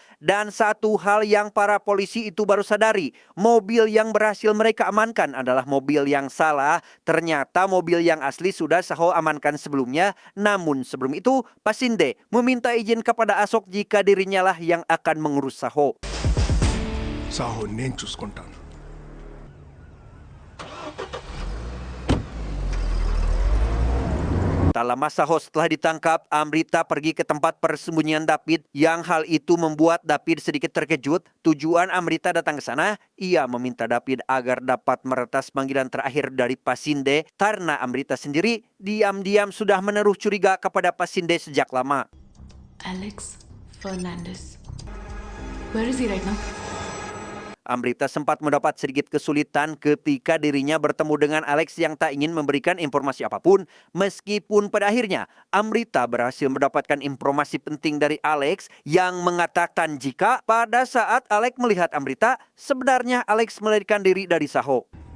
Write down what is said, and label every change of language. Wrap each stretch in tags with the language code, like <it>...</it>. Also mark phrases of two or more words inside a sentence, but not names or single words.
<id>Dan satu hal yang para polisi itu baru sadari, mobil yang berhasil mereka amankan adalah mobil yang salah. Ternyata mobil yang asli sudah Saho amankan sebelumnya. Namun sebelum itu, Pasinde meminta izin kepada Ashok jika dirinya lah yang akan mengurus Saho.</id> <te>Saho నేను చూసుకుంటాను.</te> <id>Tak lama Saho setelah ditangkap, Amrita pergi ke tempat persembunyian David yang hal itu membuat David sedikit terkejut. Tujuan Amrita datang ke sana, ia meminta David agar dapat meretas panggilan terakhir dari Pasinde karena Amrita sendiri diam-diam sudah menaruh curiga kepada Pasinde sejak lama.</id> <en>Alex Fernandez. Where is he right now?</en> <id>Amrita sempat mendapat sedikit kesulitan ketika dirinya bertemu dengan Alex yang tak ingin memberikan informasi apapun. Meskipun pada akhirnya Amrita berhasil mendapatkan informasi penting dari Alex yang mengatakan jika pada saat Alex melihat Amrita, sebenarnya Alex melarikan diri dari Saho.</id>